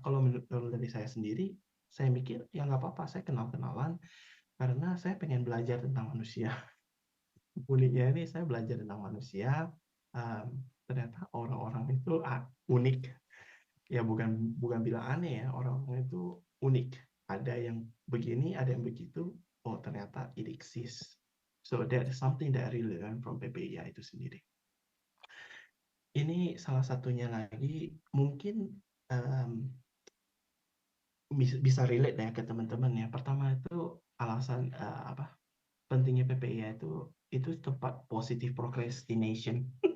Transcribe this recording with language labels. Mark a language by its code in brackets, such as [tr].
[id] Kalau menurut dari saya sendiri, saya mikir ya nggak apa-apa, saya kenal-kenalan karena saya pengen belajar tentang manusia. Uniknya ini saya belajar tentang manusia, ternyata orang-orang itu unik. Ya bukan bukan bilang aneh ya, orang-orang itu unik. Ada yang begini, ada yang begitu. [en] Oh, [id] ternyata [en] it exists. So that is something that I really learn from PPIA [id] itu sendiri. Ini salah satunya lagi mungkin bisa relate ya ke teman-teman ya. Pertama itu alasan pentingnya PPIA itu tempat [en] positive procrastination.